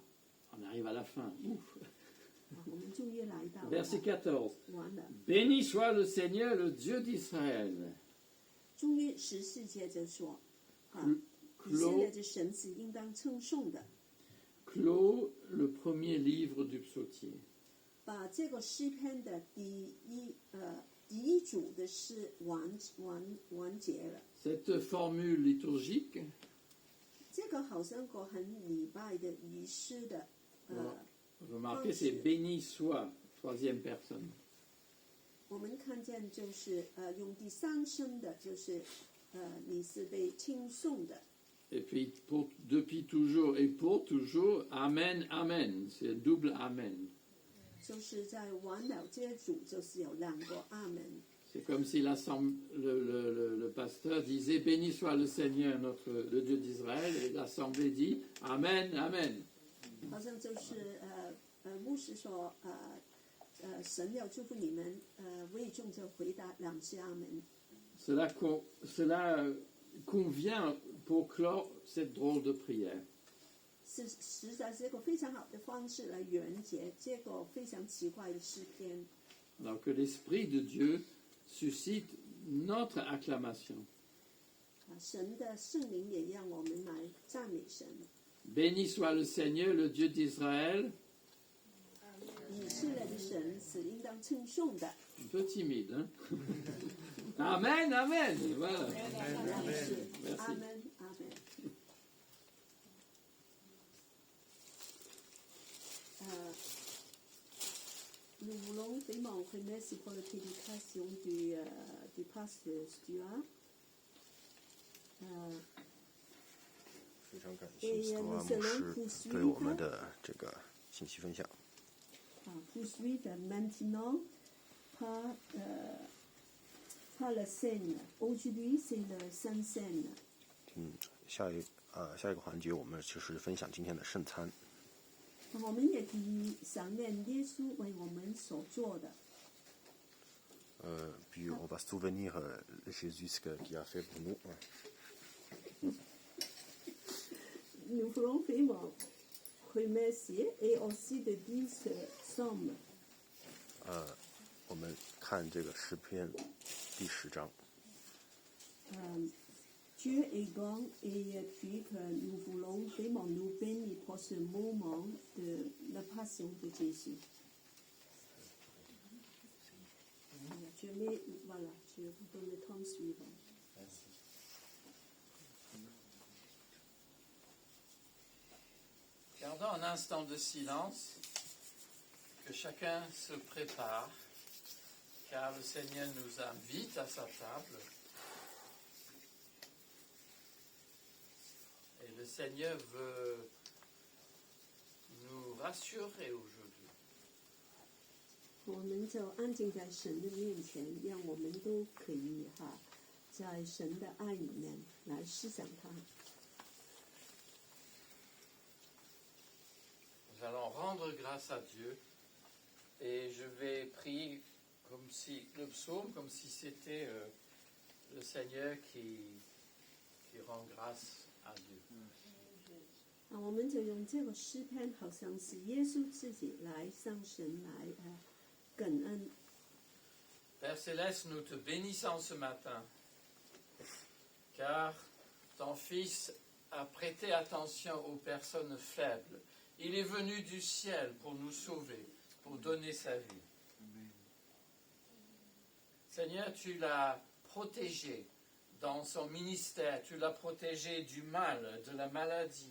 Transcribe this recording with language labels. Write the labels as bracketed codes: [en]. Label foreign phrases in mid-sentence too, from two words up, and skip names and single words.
[fr] On arrive à la fin. Ouf. [zh] 我们终于来到 [fr] Verset 14. [zh] 完了。 [fr] Béni soit le Seigneur, le Dieu d'Israël. [zh] 终于14节就说，以色列 [fr] Clôt, [zh] 的神是应当称颂的， [fr] clôt le premier livre du psautier. [zh] 把这个诗篇的第一组的诗完结了。 [fr] Cette formule liturgique, [zh] 这个好像个很礼拜的仪式的 [fr] remarquez, c'est béni soit, troisième personne. [zh] 我们看见就是用第三声的，就是你是被称颂的。 [fr] Et puis, depuis toujours et pour toujours, Amen, Amen. C'est un double Amen. [zh] 就是在完了这组，就是有两个阿门。 [fr] C'est comme si le pasteur disait béni soit le Seigneur, le Dieu d'Israël, et l'assemblée dit Amen, Amen. [zh] 好像就是牧师说神要祝福你们，会众就回答两次阿门。 [fr] Cela convient pour clore cette drôle de prière. [zh] 是实在是一个非常好的方式来圆结这个非常奇怪的诗篇。 [fr] Alors que l'Esprit de Dieu suscite notre acclamation. [zh] 神的圣灵也让我们来赞美神。 [fr] Béni soit le Seigneur, le Dieu d'Israël. [zh] 以色列的神是应当称颂的。 [fr] Un peu timide, hein? Amen, Amen. Voilà. [zh] 是阿 [fr] Merci. [zh] 门阿门。 [fr] Nous voulons vraiment remercier pour la prédication du pasteur Stuart. [zh] 非常感谢斯图尔牧师对我们的这个信息分享。 [fr] Poursuivre maintenant par la scène. Aujourd'hui, c'est la Sainte Seine. [zh] 下一个环节，我们就是分享今天的圣餐。我们也可以想念耶稣为我们所做的。 [fr] Puis on va se souvenir Jésus ce qu'il a fait pour nous. Nous voulons vraiment remercier et aussi de dire ce psaume. [zh] 我们看这个诗篇第10章。 [fr] Dieu est grand et puis que nous voulons vraiment nous bénir pour ce moment de la passion de Jésus. Voilà, je vous donne le temps suivant. Gardons un instant de silence, que chacun se prépare, car le Seigneur nous invite à sa table. Et le Seigneur veut nous rassurer aujourd'hui. [zh] 我们就安静在神的面前，让我们都可以在神的爱里面来思想他。 [fr] Nous allons rendre grâce à Dieu et je vais prier comme si le psaume, comme si c'était le Seigneur qui rend grâce à Dieu. [zh] 我们就用这个诗篇，好像是耶稣自己来向神来感恩。 [fr] Père Céleste, nous te bénissons ce matin, car ton Fils a prêté attention aux personnes faibles. Il est venu du ciel pour nous sauver, pour donner sa vie. Seigneur, tu l'as protégé dans son ministère, tu l'as protégé du mal, de la maladie.